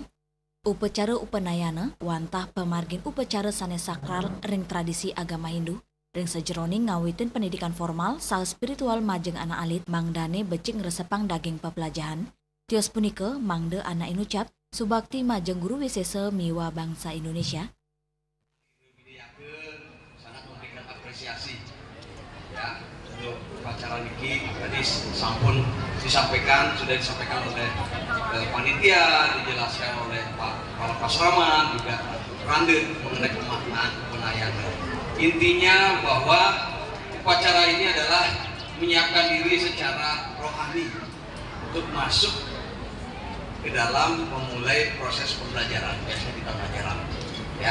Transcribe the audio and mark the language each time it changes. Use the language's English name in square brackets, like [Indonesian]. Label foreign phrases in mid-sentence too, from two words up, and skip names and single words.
[Balinese] Upacara upanayana wantah pemargin upacara sanes sakral ring tradisi agama Hindu. Ring sejeroning ngawitin pendidikan formal saha spiritual majeng anak alit mangdane becing resepang daging pepelajahan. Tios punike mangde anak inucap subakti majeng guru wisesa miwa bangsa Indonesia. [Indonesian] Sangat memberikan apresiasi ya untuk upacara niki tadi sampun sudah disampaikan oleh panitia, dijelaskan oleh para pasraman juga randet mengenai pemaknaan upanayana. Intinya bahwa upacara ini adalah menyiapkan diri secara rohani untuk masuk ke dalam memulai proses pembelajaran, biasanya kita pelajaran, ya.